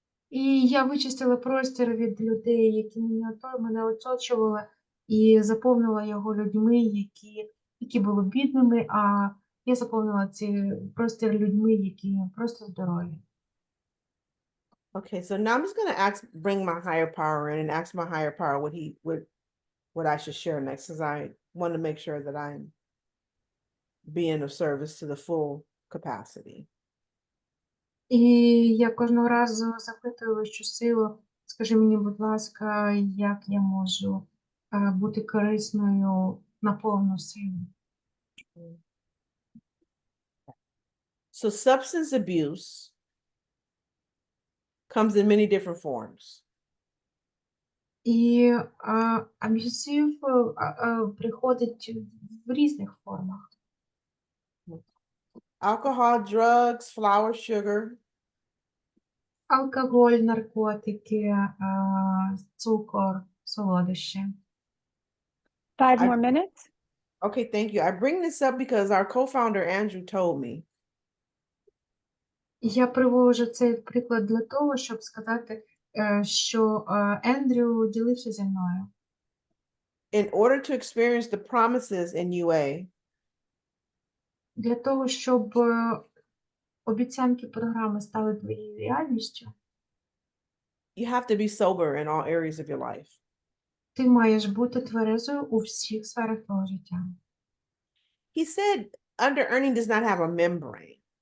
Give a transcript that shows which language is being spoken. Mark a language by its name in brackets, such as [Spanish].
[Ukrainian] І я вичистила простір від людей, які мене оточували, і заповнила його людьми, які були бідними, а я заповнила ці простір людьми, які просто здорові. [English] Okay, so now I'm just gonna bring my higher power in and ask my higher power what I should share next, because I want to make sure that I'm being of service to the full capacity. [Ukrainian] І я кожного разу запитую вищу силу, Скажи мені, будь ласка, як я можу бути корисною на повну силу? [English] So substance abuse comes in many different forms. [Ukrainian] І аб'юзив приходить в різних формах. [English] Alcohol, drugs, flour, sugar, [Ukrainian] Алкоголь, наркотики, цукор, солодощі. [English] 5 I- more minutes. Okay, thank you. I bring this up because our co-founder Andrew told me [Ukrainian] Я привожу цей приклад для того, щоб сказати, що Ендрю ділився зі мною. [English] in order to experience the promises in UA, [Ukrainian] Для того, щоб обіцянки програми стали твоєю реальністю, [English] you have to be sober in all areas of your life. [Ukrainian] ти маєш бути тверезою у всіх сферах твого життя. [English] He said under-earning does not have a membrane.